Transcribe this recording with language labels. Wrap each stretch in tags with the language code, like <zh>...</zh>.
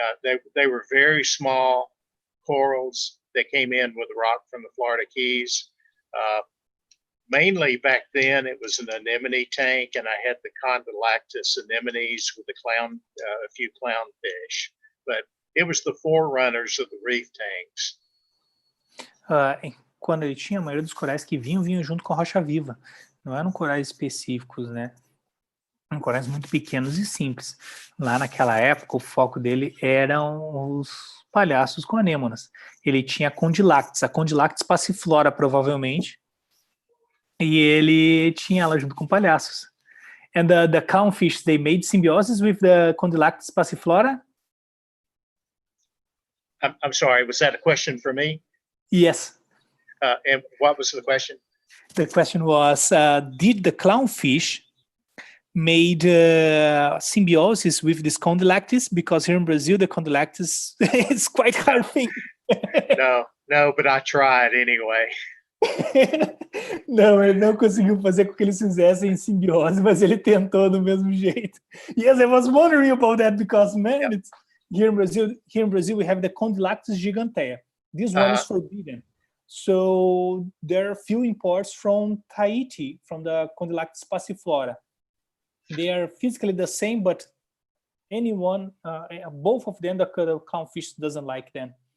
<en>They were very small corals that came in with the rock from the Florida Keys. Mainly back then, it was an anemone tank, and I had the condylactus anemones with a few clownfish. But it was the forerunners of the reef tanks.</en> <pt>Quando ele tinha, a maioria dos corais que vinham junto com a rocha viva. Não eram corais específicos, né? Eram corais muito pequenos e simples. Lá naquela época, o foco dele eram os palhaços com anêmonas. Ele tinha a Condylactis passiflora, provavelmente. E ele tinha ela junto com palhaços.</pt> <en>And the clownfish, they made symbiosis with the Condylactis passiflora? I'm sorry, was that a question for me? Yes. And what was the question? The question was, did the clownfish made symbiosis with this Condylactis? Because here in Brazil, the Condylactis is quite hard thing. No, but I tried anyway.</en> <pt>Não, ele não conseguiu fazer com que eles fizessem simbiose, mas ele tentou do mesmo jeito.</pt> <en>Yes, I was wondering about that because, man, here in Brazil we have the Condylactis gigantea. This one is forbidden. So there are few imports from Tahiti, from the Condylactis passiflora. They are physically the same, but both of them, the clownfish doesn't like them.</en>